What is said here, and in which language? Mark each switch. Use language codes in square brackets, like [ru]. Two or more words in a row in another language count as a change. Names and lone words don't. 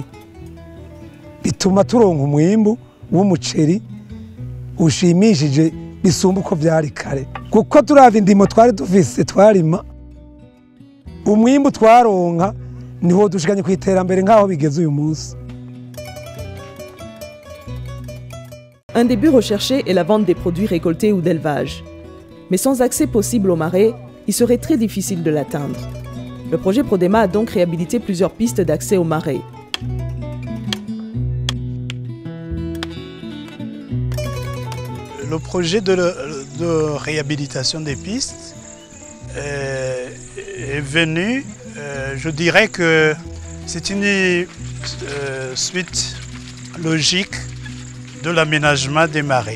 [rn] Bituma turonka umwimbu w'umuceri ushimishije bisumba uko byari kare. Kuko turavye indimo twari dufise twarima, umwimbu twaronka niho dushikanye ku iterambere nk'aho bigeze uyu munsi. [fr] Un des buts recherchés est la vente des produits récoltés ou d'élevage. Mais sans accès possible au marais, il serait très difficile de l'atteindre. Le projet Prodema a donc réhabilité plusieurs pistes d'accès au marais. Le projet de réhabilitation des pistes est venu, je dirais que c'est une suite logique de l'aménagement des marais.